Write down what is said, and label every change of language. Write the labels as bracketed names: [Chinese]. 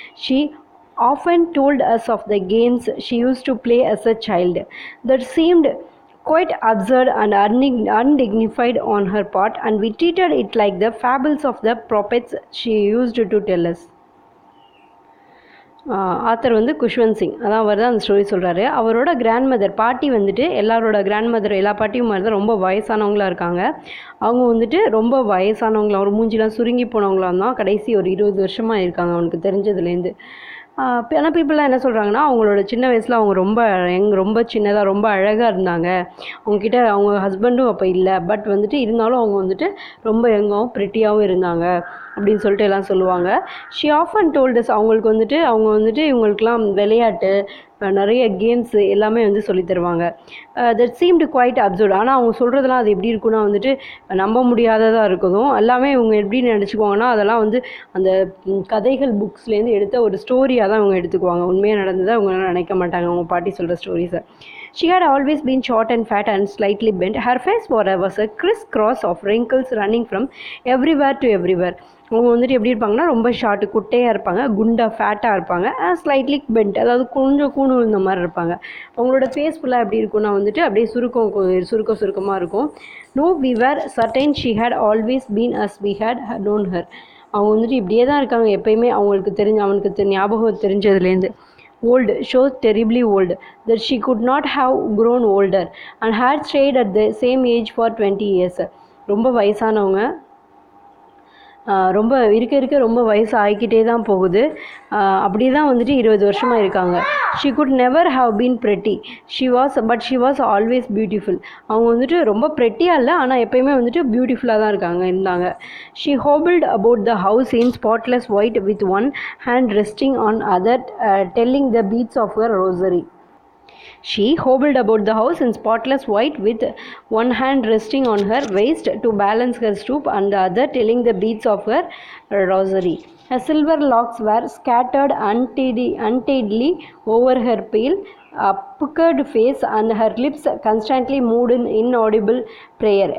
[English] She often told us of the games she used to play as a child that seemed quite absurd and undignified on her part, and we treated it like the fables of the prophets she used to tell us. [Tamil] Author வந்து குஷ்வந்த் சிங், அதான் அவர் தான் அந்த story சொல்கிறாரு. அவரோட grandmother பாட்டி வந்துட்டு எல்லாரோட grandmother எல்லா பாட்டியும் மாதிரி தான் ரொம்ப வயசானவங்களாக இருக்காங்க. அவங்க வந்துட்டு ரொம்ப வயசானவங்களாம், ஒரு மூஞ்சிலாம் சுருங்கி போனவங்களாம் தான் கடைசி ஒரு 20 வருஷமாக இருக்காங்க அவனுக்கு தெரிஞ்சதுலேருந்து. ஆனால் பீப்புளெலாம் என்ன சொல்கிறாங்கன்னா, அவங்களோட சின்ன வயசில் அவங்க ரொம்ப சின்னதாக ரொம்ப அழகாக இருந்தாங்க. அவங்கக்கிட்ட அவங்க ஹஸ்பண்டும் அப்போ இல்லை, பட் வந்துட்டு இருந்தாலும் அவங்க வந்துட்டு ரொம்ப யங்காகவும் ப்ரிட்டியாகவும் இருந்தாங்க அப்படின்னு சொல்லிட்டு எல்லாம் சொல்லுவாங்க. [English] she often told us, [Tamil] அவங்க வந்துட்டு இவங்களுக்கெல்லாம் விளையாட்டு நிறைய கேம்ஸு எல்லாமே வந்து சொல்லி தருவாங்க. [English] That seemed quite absurd. [Tamil] ஆனால் அவங்க சொல்கிறதெல்லாம் அது எப்படி இருக்குன்னா வந்துட்டு நம்ப முடியாததாக இருக்குதும். எல்லாமே இவங்க எப்படி நினச்சிக்குவாங்கன்னா அதெல்லாம் வந்து அந்த கதைகள் புக்ஸ்லேருந்து எடுத்த ஒரு ஸ்டோரியாக தான் அவங்க எடுத்துக்குவாங்க. உண்மையாக நடந்ததை அவங்க நினைக்க மாட்டாங்க அவங்க பாட்டி சொல்கிற ஸ்டோரிஸை. [English] She had always been short and fat and slightly bent. Her face was a crisscross of wrinkles running from everywhere to everywhere. [Tamil] அவங்க வந்துட்டு எப்படி இருப்பாங்கன்னா ரொம்ப ஷார்ட்டு குட்டையாக இருப்பாங்க, குண்டாக ஃபேட்டாக இருப்பாங்க, ஸ்லைட்லி பெண்ட், அதாவது கொஞ்சம் கூணு இந்த மாதிரி இருப்பாங்க. அவங்களோட ஃபேஸ் ஃபுல்லாக எப்படி இருக்குன்னா வந்துட்டு அப்படியே சுருக்கமாக இருக்கும். [English] No, we were certain she had always been as we had known her. [Tamil] அவங்க வந்துட்டு இப்படியே தான் இருக்காங்க எப்பயுமே, அவனுக்கு ஞாபகம் தெரிஞ்சதுலேருந்து. [English] Old, so terribly old that she could not have grown older and had stayed at the same age for 20 years. [Tamil] ரொம்ப வயசானவங்க, ரொம்ப இருக்க ரொம்ப வயசு ஆகிக்கிட்டே தான் போகுது. அப்படி தான் வந்துட்டு 20 வருஷமாக இருக்காங்க. [English] She could never have been pretty, she was always beautiful. [Tamil] அவங்க வந்துட்டு ரொம்ப ப்ரெட்டியாக இல்லை, ஆனால் எப்போயுமே வந்துட்டு பியூட்டிஃபுல்லாக தான் இருந்தாங்க. [English] She hobbled about the house in spotless white with one hand resting on other, telling the beads of her rosary. She hobbled about the house in spotless white with one hand resting on her waist to balance her stoop and the other telling the beads of her rosary. Her silver locks were scattered untidily over her pale, puckered face, and her lips constantly moved in inaudible prayer.